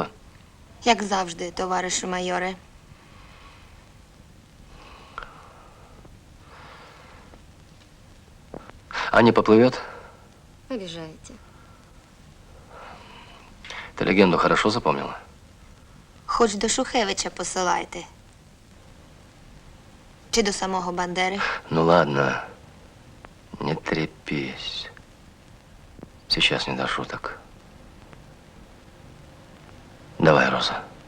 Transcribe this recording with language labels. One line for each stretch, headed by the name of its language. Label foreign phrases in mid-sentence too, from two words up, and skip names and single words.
Ukrainian: Як завжди, товаришу майоре.
Russian: А не поплывет?
Ukrainian: Обіжаєте.
Russian: Ты легенду хорошо запомнила?
Ukrainian: Хоч до Шухевича посилайте. Чи до самого Бандери.
Russian: Ну ладно, не трепись. Сейчас не до шуток. Давай, Роза.